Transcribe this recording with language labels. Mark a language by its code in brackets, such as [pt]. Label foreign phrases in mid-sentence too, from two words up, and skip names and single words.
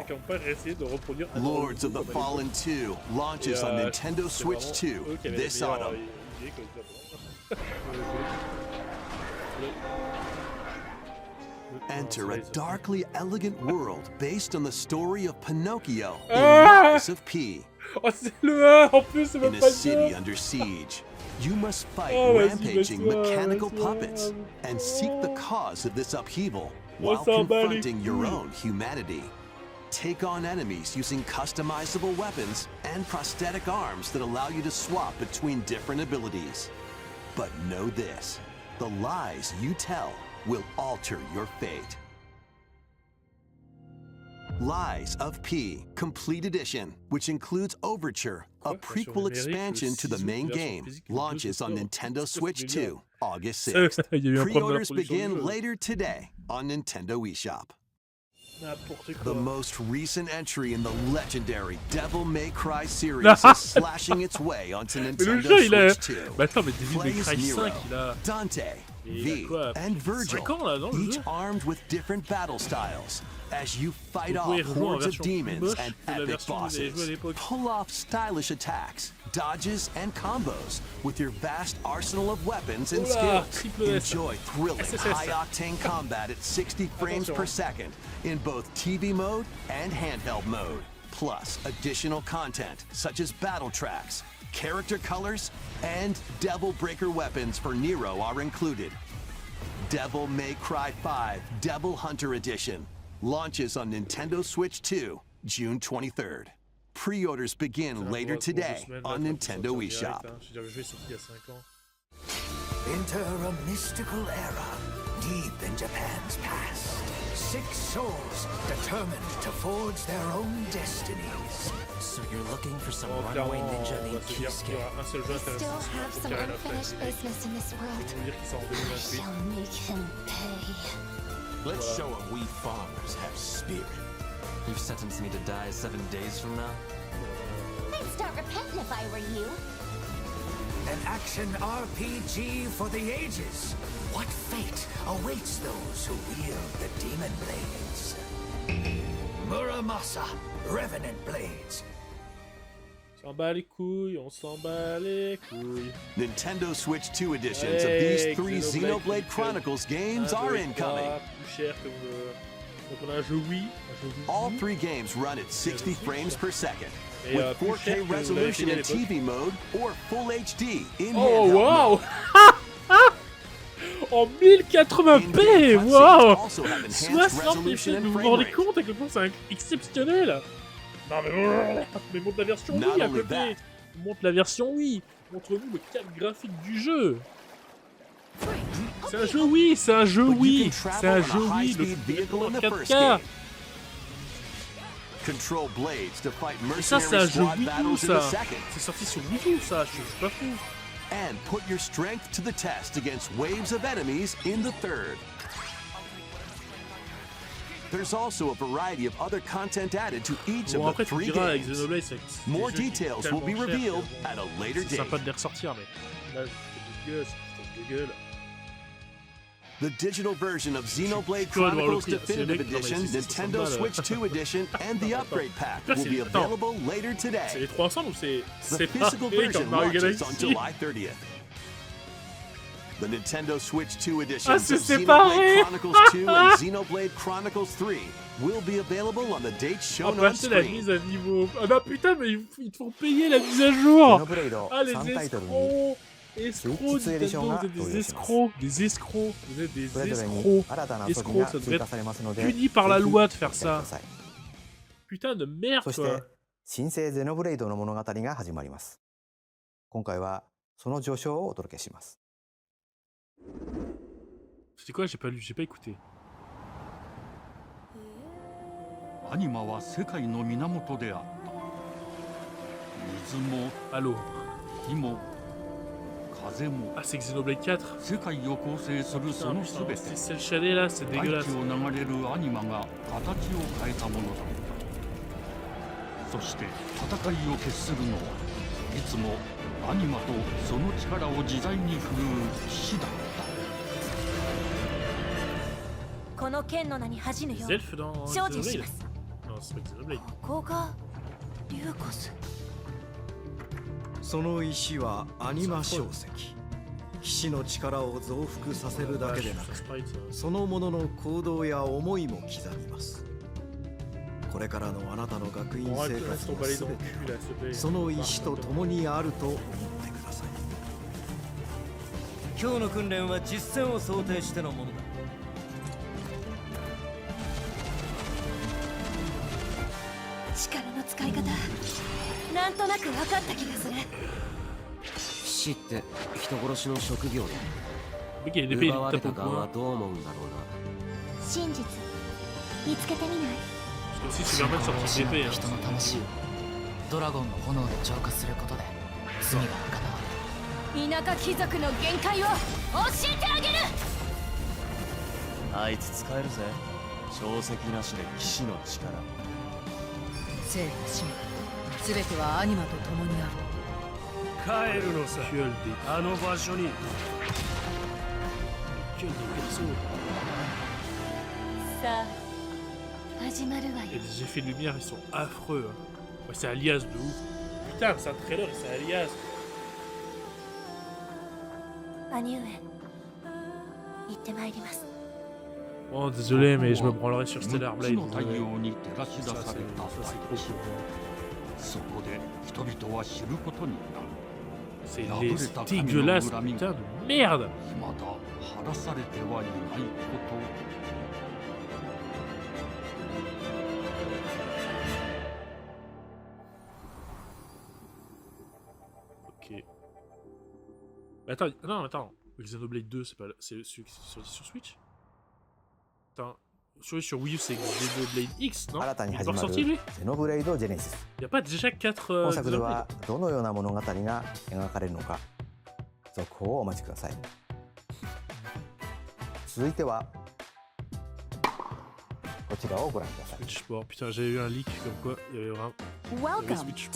[en] Lords of the Fallen 2 launches on Nintendo Switch 2 this autumn. Enter a darkly elegant world based on the story of Pinocchio in Rise of P. [fr] Oh, c'est le 1 en plus, c'est même [en] In [fr] pas [en] a [fr] le [en] city [fr] 2. [en] under siege, you must fight [fr] Oh, vas-y, [en] rampaging [fr] laisse-moi, [en] mechanical [fr] laisse-moi. [en] puppets and seek the cause of this upheaval [fr] On [en] while [fr] s'en bat les [en] confronting your [fr] couilles. [en] own humanity. Take on enemies using customizable weapons and prosthetic arms that allow you to swap between different abilities. But know this, the lies you tell will alter your fate. Lies of P Complete Edition, which includes Overture, a prequel expansion to the main game, launches on Nintendo Switch 2, August 6th. [fr] Il y a eu un problème [en] Pre-orders [fr] d'introduction [en] begin [fr] du jeu. [en] later today on Nintendo eShop. [fr] N'importe [en] The [fr] quoi. [en] most recent entry in the legendary Devil May Cry series is slashing its way onto [fr] Mais le [en] Nintendo [fr] jeu, il a... [en] Switch 2. [fr] Bah attends, mais Devil May [en] Plays [fr] Cry 5, [en] Nero, [fr] il a... [en] Dante, [fr] il a [en] V, [fr] quoi, [en] and Virgil, [fr] 5 ans, là, non, le [en] each [fr] jeu? [en] armed with different battle styles. As you fight [fr] Vous [en] off [fr] pouvez rejouer en [en] hordes of [fr] version [en] demons [fr] moche [en] and [fr] de la [en] epic [fr] version que vous avez jouée à [en] bosses, [fr] l'époque. [en] pull off stylish attacks, dodges, and combos with your vast arsenal of weapons and [fr] Oula, [en] skills. [fr] triple S. [en] Enjoy thrilling, [fr] SSS. [en] high-octane combat at 60 frames per second in both TV mode and handheld mode. Plus, additional content such as battle tracks, character colors, and Devil Breaker weapons for Nero are included. Devil May Cry 5 Devil Hunter Edition launches on Nintendo Switch 2, June 23rd. Pre-orders begin later today on Nintendo eShop. [fr] Je veux dire, le jeu est sorti il y a 5 ans. [en] Enter a mystical era deep in Japan's past. 6 souls determined to forge their own destinies. So you're looking for some [fr] Oh, [en] runaway [fr] clairement, [en] ninja [fr] on va [en] named [fr] se dire qu'il y [en] Kisuke. [fr] aura un seul jeu [en] We still [fr] intéressant. [en] have [fr] C'est [en] some [fr] Karen [en] unfinished [fr] After. [en] business in this world. [fr] Ils vont dire qu'il sort en [en] We [fr] 2028. [en] shall make him pay. Let's show him we farmers have spirit. You've sentenced me to die 7 days from now? I'd start repenting if I were you. An action RPG for the ages. What fate awaits those who wield the demon blades? Muramasa, Revenant Blades. [fr] On s'en bat les couilles, on s'en bat les couilles. [en] Nintendo Switch 2 editions of these 3 Xenoblade Chronicles games are incoming. [fr] Plus cher que donc on a un jeu Wii. [en] All 3 games run at 60 frames per second. With 4K resolution in TV mode or Full HD in handheld [fr] wow! En 1080p, wow! 60 FPS, vous vous rendez compte à quel point c'est exceptionnel? Non mais montre la version Wii à côté! Montre la version Wii! Montre-nous le cadre graphique du jeu! C'est un jeu Wii! C'est un jeu Wii! C'est un jeu Wii! Le 4K! [en] Control blades to fight [fr] Et ça c'est un [en] mercenary [fr] jeu [en] squad [fr] Wii U [en] battles in [fr] ça! [en] a second. [fr] C'est sorti sur Wii U ça! Je suis pas fou! [en] And put your strength to the test against waves of enemies in the third. There's also a variety of other content added to each [fr] Bon [en] of [fr] après [en] the [fr] tu [en] 3 [fr] diras avec [en] games. [fr] Xenoblade c'est [en] More details will be revealed at a later [fr] c'est [en] date. [fr] sympa de les ressortir mais là c'est dégueu, c'est dégueu. [en] The digital version of Xenoblade Chronicles Definitive Edition, Nintendo Switch 2 Edition, and the upgrade pack will be available later [fr] C'est [en] today. [fr] les trois ensemble ou c'est [en] The physical [fr] pareil [en] version [fr] comme Mario [en] launches on [fr] Galaxy? [en] July 30th. The Nintendo Switch 2 editions [fr] Ah, [en] of [fr] c'est [en] Xenoblade [fr] séparé. [en] Chronicles 2 and Xenoblade Chronicles 3 will be available on the dates [fr] On [en] shown [fr] peut [en] on [fr] acheter la [en] screen. [fr] mise à niveau. Ah non putain mais ils te font payer la mise à jour. [ja] ノブレイド [fr] Ah les [ja] 3タイトルに [fr] escrocs, Nintendo, vous êtes des escrocs, des escrocs, vous êtes des [ja] それぞれに [fr] escrocs. [ja] 新たな遊び [fr] Escrocs, [ja] が [fr] ça devrait [ja] 追加 [fr] être [ja] されますので [fr] puni par la [ja] ぜひ [fr] loi de faire [ja] ご期待くだ [fr] ça. [ja] さい [fr] Putain de merde [ja] そし [fr] quoi. [ja] て新生ゼノブレイドの物語が始まります今回はその序章をお届けします [fr] C'est quoi? J'ai pas lu, j'ai pas écouté. [ja] アニマは世界の源であった水も [fr] Allô. [ja] 火も風も [fr] Ah c'est Xenoblade 4. [ja] 世界を構成するそのすべて [fr] C'est le chalet là, c'est [ja] 大 [fr] dégueulasse. [ja] 地を流れるアニマが形を変えたものだそして戦いを決するのはいつもアニマとその力を自在に振るう騎士だったこの剣の名に恥じぬよ [fr] Les elfes dans [ja] 精進し [fr] Xenoblade. [ja] ます [fr] Non, c'est pas Xenoblade. [ja] ここがリューコスその石はアニマ小石騎士の力を増幅させるだけでなく [fr] Sprite, ça. [ja] そのものの行動や思いも刻みますこれからのあなたの学院 [fr] On va [ja] 生 [fr] le [ja] 活 [fr] ton [ja] の [fr] balai [ja] す [fr] dans [ja] べ [fr] le [ja] て [fr] cul là, s'il te plaît. [ja] その石と共にあると思ってください今日の訓練は実戦を想定してのものだ力の使い方なんとなく分かった気がする騎士って人殺しの職業だ [fr] Le mec il a une épée, il [ja] 奪わ [fr] tape [ja] れ [fr] au [ja] た側は [fr] coin. [ja] どう思うんだろうな真実見つけてみない [fr] Parce que si tu permets de sortir une épée. Hein. [ja] 人の魂をドラゴンの炎で浄化することで罪が贖わ田舎貴族の限界を教えてあげるあいつ使えるぜ小石なしで騎士の力生と死すべてはアニマと共にある帰るのさ [fr] Gueule des [ja] あの場所に [fr] gueule des persos. [ja] さあ始まるわ [fr] Et [ja] よ [fr] les effets de lumière ils sont affreux. Hein. Ouais, c'est Alias de ouf. Putain, c'est un trailer et c'est Alias. [ja] 兄上行ってまいります [fr] Oh désolé mais je me branlerai sur Stellar [ja] 6 [fr] Blade. [ja] の太 [fr] désolé. [ja] 陽に照らし出 [fr] Ça [ja] された [fr] c'est [ja] 大 [fr] trop [ja] 地 [fr] cool. [ja] そこで人々は知ることになる [fr] C'est [ja] 破れた神の [fr] dégueulasse, [ja] 恨み [fr] putain [ja] が [fr] de merde. [ja] 未だ晴らされてはいないこと [fr] Ok. Mais attends, non, attends. Xenoblade 2, c'est pas c'est celui qui est sorti sur Switch. Attends, celui sur Wii U, c'est Xenoblade X, non? [ja] 新たに [fr] Il est [ja] 始 [fr] pas [ja] まる [fr] ressorti lui? [ja] ゼノブレイドジェネシス [fr] Y a pas déjà 4 [ja] 本作で [fr] Xenoblade? [ja] はどのような物語が描かれるのか続報をお待ちください続いてはこちらをご覧ください [fr] Switch Sport, putain, j'avais eu un leak comme quoi il y avait vraiment. [en] Welcome